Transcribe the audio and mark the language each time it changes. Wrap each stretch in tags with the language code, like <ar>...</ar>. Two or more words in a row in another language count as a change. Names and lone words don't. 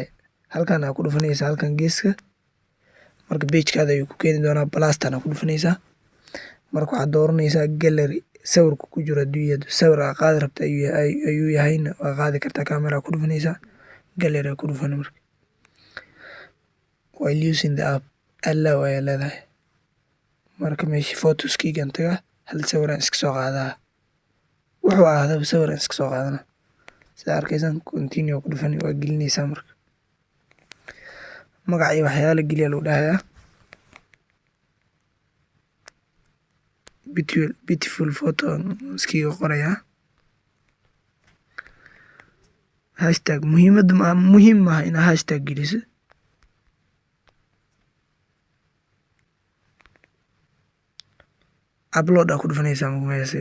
<so>Halkan aad ku dhufanaysaa halkan geeska. Marka page-kaada ayuu ku keeni doonaa plus-tan ku dhufanaysaa. Marka waxaad dooranaysaa gallery sawirku ku jiro adduunyada sawir aad qaadi rabta ayuu yahayna waa qaadi kartaa camera ku dhufanaysaa gallery ku dhufan marka</so> <en>while using the app allow</en> <so>ayaa leedahay. Marka meeshii photos kiigan taga hal sawir aan iska soo qaadaa wuxuu ahaada sawir aan iska soo qaadana. Sida arkaysaan continue ku dhufan waa gelinaysaa marka magaca iyo waxyaalo geliya lagu dhahayaa.</so> <en>Beautiful photo</en> <so>iskiga qoraya. Hashtag muhiim maaha in hashtag geliso. Upload ku dhufanaysaa meesha.</so>